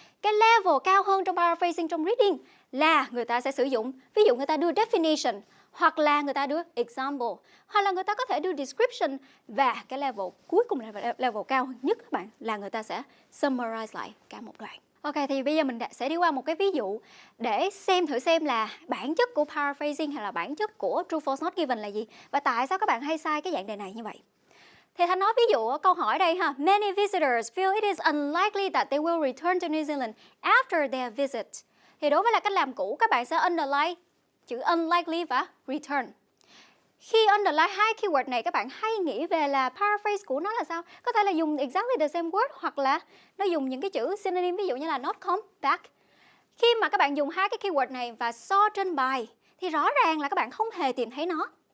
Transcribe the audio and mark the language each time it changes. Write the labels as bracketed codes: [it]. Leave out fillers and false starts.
[vi] Cái level cao hơn trong paraphrasing trong reading là người ta sẽ sử dụng, ví dụ người ta đưa definition, hoặc là người ta đưa example, hoặc là người ta có thể đưa description, và cái level cuối cùng là level cao nhất các bạn là người ta sẽ summarize lại cả một đoạn. Ok, thì bây giờ mình sẽ đi qua một cái ví dụ để thử xem là bản chất của paraphrasing hay là bản chất của true false not given là gì, và tại sao các bạn hay sai cái dạng đề này như vậy. Thì Thanh nói ví dụ câu hỏi đây ha. [en] Many visitors feel it is unlikely that they will return to New Zealand after their visit. [vi] Thì đối với là cách làm cũ, các bạn sẽ underline chữ unlikely và return. Khi underline hai keyword này, các bạn hay nghĩ về là paraphrase của nó là sao? Có thể là dùng [en] exactly the same word, [vi] hoặc là nó dùng những cái chữ synonym, ví dụ như là [en] not come back. [vi] Khi mà các bạn dùng hai cái keyword này và so trên bài thì rõ ràng là các bạn không hề tìm thấy nó.